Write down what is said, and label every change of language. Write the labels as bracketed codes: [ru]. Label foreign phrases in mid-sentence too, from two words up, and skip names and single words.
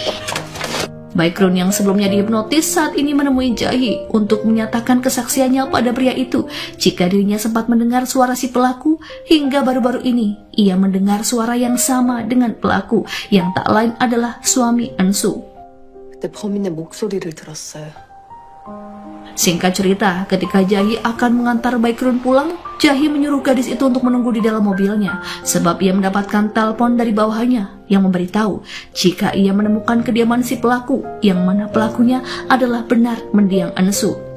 [id] Baekhyun yang sebelumnya dihipnotis saat ini menemui Jae-hee untuk menyatakan kesaksiannya pada pria itu jika dirinya sempat mendengar suara si pelaku hingga baru-baru ini ia mendengar suara yang sama dengan pelaku yang tak lain adalah suami Ansu. [ko] 그때 범인의 목소리를 들었어요. [id] Singkat cerita, ketika Jae-hee akan mengantar Baekhyun pulang, Jae-hee menyuruh gadis itu untuk menunggu di dalam mobilnya sebab ia mendapatkan telepon dari bawahannya yang memberitahu jika ia menemukan kediaman si pelaku yang mana pelakunya adalah benar mendiang Ansu.